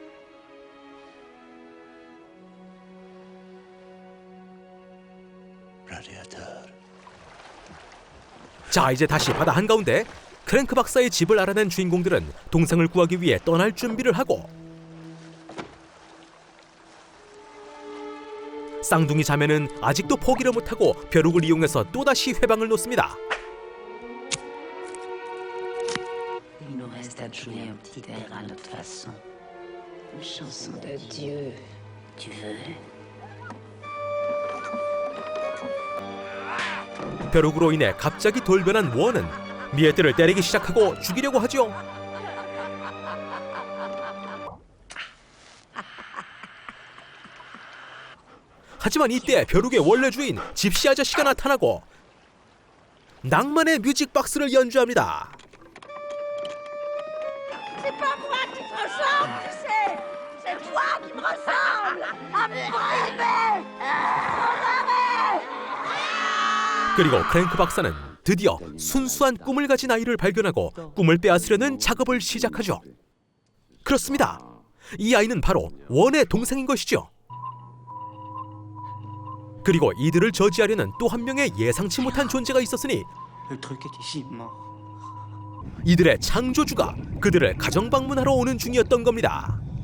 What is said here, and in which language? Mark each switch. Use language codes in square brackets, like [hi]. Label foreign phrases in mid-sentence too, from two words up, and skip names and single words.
[ko] 자, 이제 다시 바다 한가운데 크랭크 박사의 집을 알아낸 주인공들은 동상을 구하기 위해 떠날 준비를 하고, 쌍둥이 자매는 아직도 포기를 못하고 벼룩을 이용해서 또다시 회방을 놓습니다. [fr] Il nous reste à jouer un petit air à notre façon. Une chanson d'adieu. Tu veux? [ko] 벼룩으로 인해 갑자기 돌변한 원은 미에트를 때리기 시작하고 죽이려고 하죠. 하지만 이때 벼룩의 원래 주인 집시 아저씨가 나타나고 낭만의 뮤직박스를 연주합니다. [fr] C'est pas moi qui te ressemble, tu sais. C'est toi qui me ressemble. À me priver. [ko] 그리고 크랭크 박사는 드디어 순수한 꿈을 가진 아이를 발견하고 꿈을 빼앗으려는 작업을 시작하죠. 그렇습니다. 이 아이는 바로 원의 동생인 것이죠. 그리고 이들을 저지하려는 또 한 명의 예상치 못한 존재가 있었으니 이들의 창조주가 그들을 가정 방문하러 오는 중이었던 겁니다.